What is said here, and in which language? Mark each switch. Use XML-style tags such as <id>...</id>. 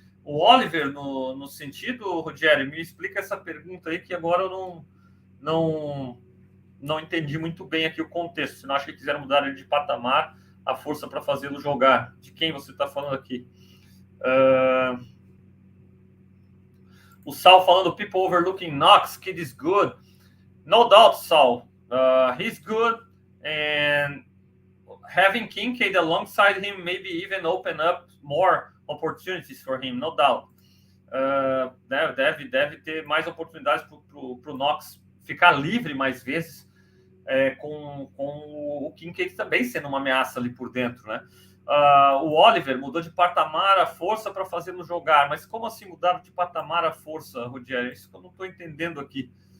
<pt>O Oliver, no sentido, Rogério, me explica essa pergunta aí, que agora eu não entendi muito bem aqui o contexto. Você não acha que quiseram mudar ele de patamar, a força para fazê-lo jogar? De quem você está falando aqui? O Sal falando,</pt> <en>people overlooking Knox, kid is good. No doubt, Sal. He's good, and having Kincaid alongside him maybe even open up more opportunities for him, no doubt.</en> <pt>Deve ter mais oportunidades para o Knox ficar livre mais vezes, com o Kincaid também sendo uma ameaça ali por dentro, né? O Oliver mudou de patamar a força para fazê-lo jogar. Mas como assim mudar de patamar a força, Rogério? Isso que eu não estou entendendo aqui.</pt>